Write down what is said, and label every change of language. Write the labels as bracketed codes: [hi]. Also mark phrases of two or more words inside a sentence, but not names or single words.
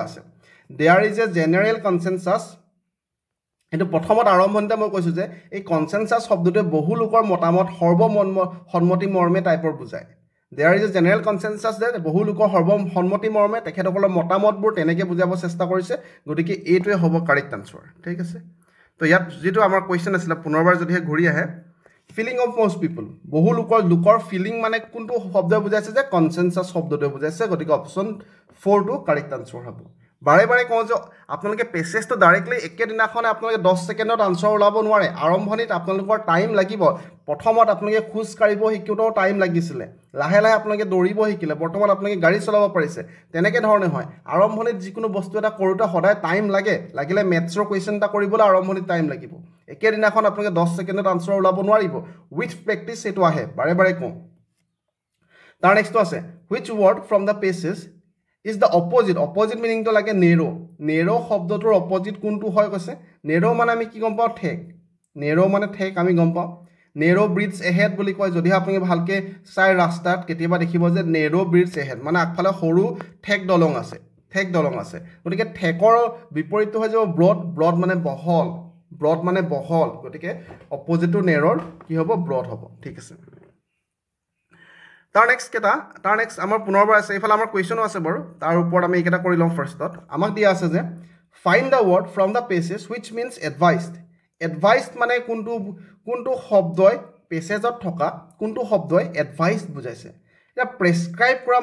[as] আছে [en] there is a general consensus [as] এটো প্ৰথমত আৰম্ভণিতে মই কৈছো যে এই কনসেনসাস শব্দটোৱে বহু লোকৰ মতামত সৰ্বসন্মতি মৰ্মে টাইপৰ বুজায় [en] there is a general consensus [as] যে বহু লোকৰ সৰ্বসন্মতি মৰ্মে তেখেতসকলৰ মতামতবোৰ তেনেকৈ বুজাব চেষ্টা কৰিছে গতিকে এইটোৱে হ'ব [en] correct answer [as] ঠিক আছে তো ইয়াত যেটো আমাৰ কোৱেশ্চন আছিল পুনৰবাৰ যদি ঘূৰি আহে [en] feeling of most people [as] বহু লোকৰ ফিলিং মানে কোনটো শব্দ বুজাইছে যে কনসেনসাস শব্দটোৱে বুজাইছে গতিকে অপচন 4 টো [en] correct answer [as] হ'ব বাৰে বাৰে কওঁ যে আপোনালোকে পেছেজটো ডাইৰেক্টলি একেদিনাখনে আপোনালোকে 10 ছেকেণ্ডত আনসাৰ ওলাব নোৱাৰে আৰম্ভণিত আপোনালোকৰ টাইম লাগিব প্ৰথমত আপোনালোকে খোজ কাঢ়িব শিকিওতেও টাইম লাগিছিলে লাহে লাহে আপোনালোকে দৌৰিব শিকিলে বৰ্তমান আপোনালোকে গাড়ী চলাব পাৰিছে তেনেকৈ ধৰণে হয় আৰম্ভণিত যিকোনো বস্তু এটা কৰোঁতে সদায় টাইম লাগিলে মেথছৰ কুৱেশ্যন এটা কৰিবলৈ আৰম্ভণিত টাইম লাগিব একেদিনাখন আপোনালোকে 10 ছেকেণ্ডত আনসাৰ ওলাব নোৱাৰিব [en] with practice [as] এইটো আহে বাৰে বাৰে কওঁ তাৰ নেক্সটটো আছে [en] which word from the passage is the opposite meaning to like a narrow [as] শব্দটোৰ opposite কোনটো হয় কৈছে narrow মানে আমি কি গম পাওঁ narrow মানে ঠেক আমি গম পাওঁ [en] narrow bridge ahead [as] বুলি কয় যদি আপুনি ভালকে চাই ৰাস্তাত কেতিয়াবা দেখিব যে [en] narrow bridge ahead [as] মানে আগফালে সৰু ঠেক দলং আছে গতিকে ঠেকৰ বিপৰীতটো হৈ যাব broad মানে বহল গতিকে [en] opposite to narrow [as] কি হ'ব broad হ'ব ঠিক আছে তাৰ নেক্সট আমাৰ পুনৰবাৰ আছে এফালে আমাৰ কোৱেশ্যনো আছে বাৰু তাৰ ওপৰত আমি এইকেইটা কৰি লম ফাৰ্ষ্টত আমাক দিয়া আছে যে [en] find the word from the passage which means advised [as] মানে কোনটো শব্দই পেছেজত থকা কোনটো শব্দই এডভাইস বুজাইছে এটা প্ৰেছক্ৰাইব কৰা